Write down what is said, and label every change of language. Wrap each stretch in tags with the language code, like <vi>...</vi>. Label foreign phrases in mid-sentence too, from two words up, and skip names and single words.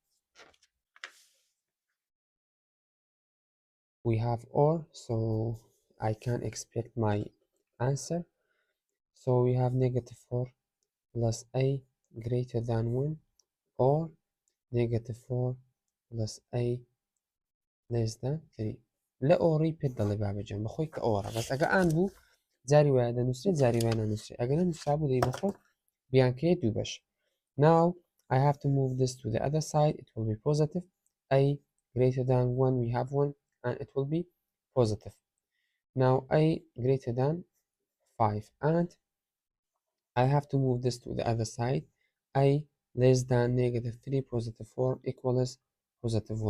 <en>We have or, so I can expect my answer. So we have -4 plus a greater than 1, or -4 plus a less than 3.</en> <ckb>لە ئۆڕی پێت دەڵێ بابەجان بەخۆی کە ئۆڕە بەس ئەگە ئان بوو جاری وایە دەنووسێت جاری وایە نەنووسێت ئەگەر نووسرا بوو دەی بەخۆت بیانکەیە دوو بەش.</ckb> <en>Now I have to move this to the other side, it will be positive. A greater than 1, we have 1, and it will be positive. Now a greater than 5, and I have to move this to the other side. A less than -3, +4 equals +1.</en>